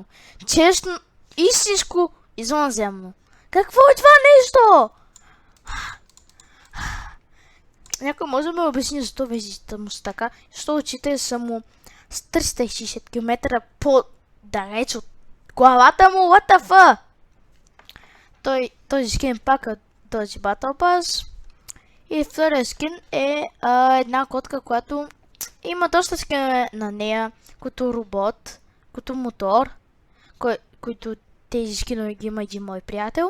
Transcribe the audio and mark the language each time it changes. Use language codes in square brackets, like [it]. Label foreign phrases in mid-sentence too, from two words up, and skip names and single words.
[bg] Честно, истинско извънземно. Какво е това нещо? Някой може да ме обясни защо визитата му са така. Защо очите са му с 360 км по-далеч от главата му. [en] What the fuck? [bg] Този скин пак е този Battle Pass. И втория скин е една котка, която има доста скинове на нея, като робот, като мотор, които тези скинове ги има един мой приятел.